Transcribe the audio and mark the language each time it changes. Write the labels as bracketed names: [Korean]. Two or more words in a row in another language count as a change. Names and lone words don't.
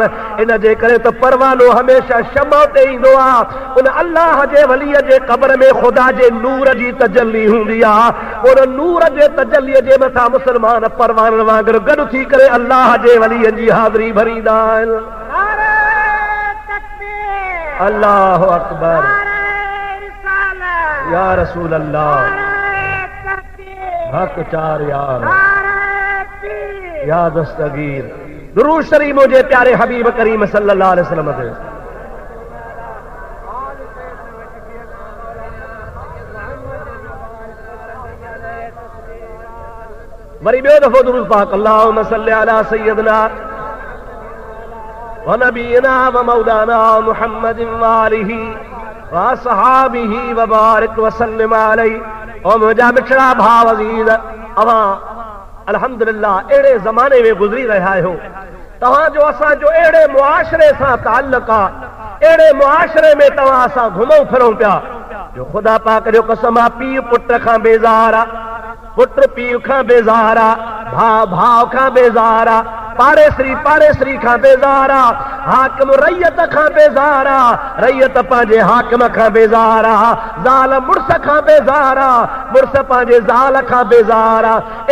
[Sindhi] इन जे करे त परवानो हमेशह शमो ते ईंदो आहे। उन अल्लाह जे वलीअ जे क़ब्र में ख़ुदा जे नूर जी तजल्ली हूंदी आहे। उन नूर जे तजल्लीअ जे मथां मुस्लमान परवाननि वांगुरु गॾु थी करे अल्लाह जे वलीअ जी हाज़िरी भरींदा आहिनि। [Arabic] الله أكبر, يا رسول الله, [Sindhi] हक चार यार, या दस्तगीर। दुरूद शरीफ मुझे प्यारे हबीब करीम [Arabic] صلى الله عليه وسلم [Sindhi] ते। वरी ॿियो दफ़ो दुरूद पाक, [Arabic] اللهم صل على سيدنا و نبينا و مولانا محمد و آله و أصحابه و بارك و سلم عليه. [Sindhi] और मुंहिंजा मिठड़ा भाउ अज़ीज़, अवां अल्हम्दुलिल्लाह अहिड़े ज़माने में गुज़री रहिया आहियो। तव्हांजो असांजो अहिड़े मुआशरे सां ताल्लुक़ आहे अहिड़े मुआशरे में तव्हां असां घुमूं फिरूं पिया जो ख़ुदा पाक जो कसम आहे, पीउ पुट खां बेज़ार आहे, पुट पीउ खां बेज़ार आहे, भाउ भाउ खां बेज़ार आहे, पाड़ेसरी खां बेज़ार आहे, हाकिम रैयत खां बेज़ार आहे, रैयत पंहिंजे हाकिम खां बेज़ार आहे, ज़ाल मुड़स खां बेज़ार आहे, मुड़स पंहिंजे ज़ाल खां बेज़ार आहे।